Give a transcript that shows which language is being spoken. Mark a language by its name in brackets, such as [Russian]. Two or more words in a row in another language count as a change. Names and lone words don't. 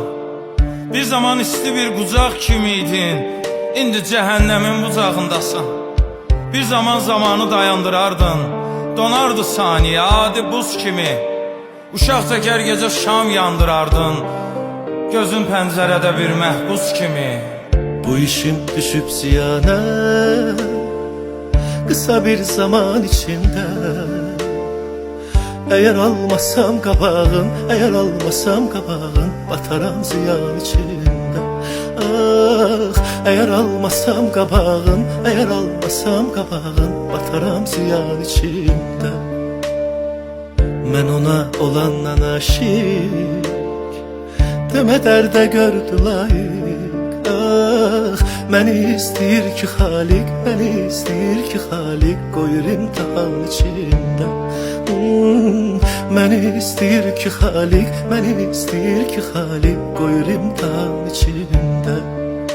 [Azerbaijani] Bir zaman isti bir qucaq kimiydin, indi cəhənnəmin bucağındasan. Bir zaman zamanı dayandırardın, donardı saniye adi buz kimi. Uşaq çəkər gecə şam yandırardın, gözün pəncərədə bir məhbus kimi. [Turkish] Bu işim düşüp ziyana kısa bir zaman içinde. Eğer almasam kabağın, eğer almasam kabağın, bataram ziyan içinde. Ah, eğer almasam kabağın, eğer almasam kabağın, bataram ziyan içinde. Ben ona olandan aşık, [Azerbaijani] demə dərdə gördü layık. Ah, məni istəyir ki Xalik, məni istəyir ki Xalik, qoyur imtihan içində. Məni istəyir ki Xalik, məni istəyir ki Xalik, qoyur imtihan içində.